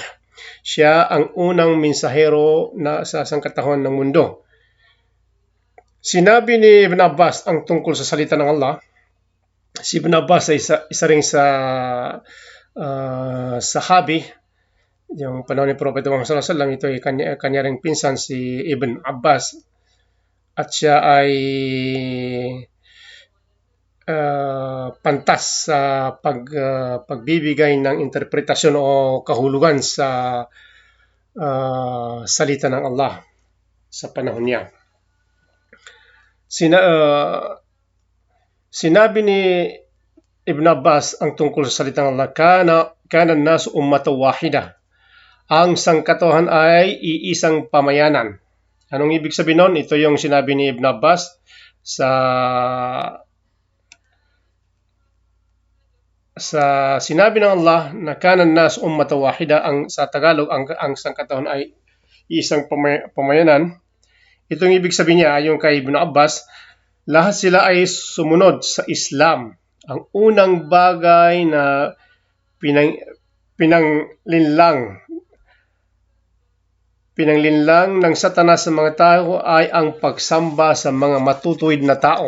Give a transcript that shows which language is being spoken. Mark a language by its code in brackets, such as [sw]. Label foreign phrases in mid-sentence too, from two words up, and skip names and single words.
[tl] Siya ang unang mensahero na sa sangkatauhan ng mundo. Sinabi ni Ibn Abbas ang tungkol sa salita ng Allah. Si Ibn Abbas ay isa ring sa sahabi. Yung panahon ni Propeta Muhammad [ar] صلى الله عليه وسلم, [tl] ito ay kanya ring pinsan si Ibn Abbas, at siya ay pantas sa pagbibigay ng interpretasyon o kahulugan sa salita ng Allah. sa panahon niya. Sinabi ni Ibn Abbas ang tungkol sa salitang Allah, [ar] كان الناس أمة واحدة. [tl] Ang sangkatuhan ay iisang pamayanan. Anong ibig sabihin nun? Ito yung sinabi ni Ibn Abbas sa sinabi ng Allah na [ar] كان الناس أمة واحدة. [tl] Sa Tagalog, ang sangkatuhan ay iisang pamayanan. Itong ibig sabihin niya, ayon kay Ibn Abbas, lahat sila ay sumunod sa Islam. Ang unang bagay na pinanglinlang ng Satanas sa mga tao ay ang pagsamba sa mga matutuwid na tao.